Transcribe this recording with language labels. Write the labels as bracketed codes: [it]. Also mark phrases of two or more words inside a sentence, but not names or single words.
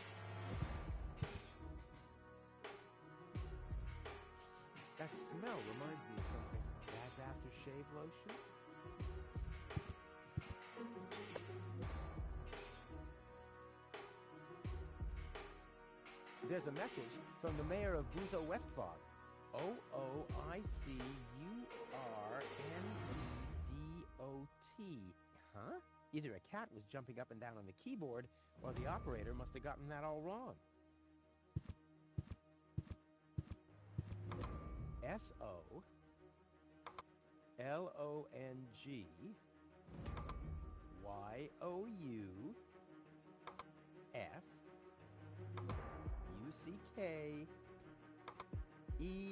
[en] That smell reminds me of something. Dad's aftershave lotion? There's a message from the mayor of Buzo Westfog. O-O-I-C-U-R-N-E-D-O-T. Huh? Either a cat was jumping up and down on the keyboard, or the operator must have gotten that all wrong. S-O-L-O-N-G Y-O-U-S-U-C-K-E...